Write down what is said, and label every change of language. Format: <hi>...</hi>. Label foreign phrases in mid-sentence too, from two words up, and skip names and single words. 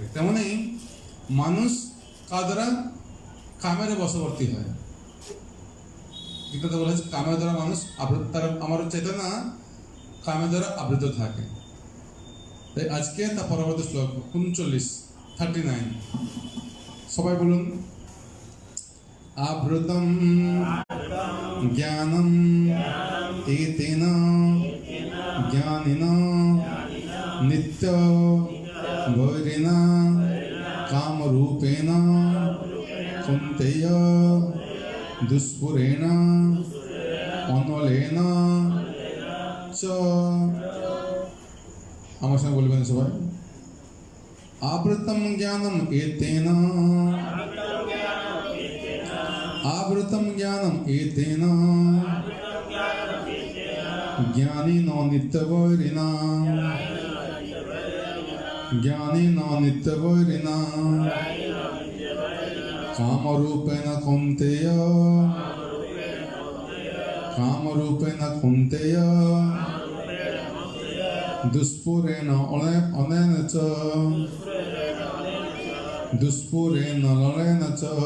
<bn>তেমনি মানুষ কাদারা কামের বশবর্তী হয়। গীতাতে বলা হয়েছে কামের দ্বারা মানুষ আবৃত, তার আমার চেতনা কামের দ্বারা আবৃত থাকে। তাই আজকে তা পরবর্তী শ্লোক 39 সবাই বলুন।</bn> <sa>আবৃতম জ্ঞানম এতেন জ্ঞানিনা নিত্য বৈরিণা কামরূপেণ কুন্তেয় দুষ্পুরেণ অনলেন চ।</sa> <bn>আমার সঙ্গে বলবেন সবাই।</bn> <sa>আবৃতম জ্ঞানম এতেন, আবৃতম জ্ঞানম এতেন জ্ঞানিন নিত্যবৈরিণা, জ্ঞানিন নিত্যবৈরিণা কামরূপেণ কুন্তেয়, কামরূপেণ কুন্তেয় দুষ্পুরেণ অনেন চ, দুষ্পুরেণ ললেন চ।</sa>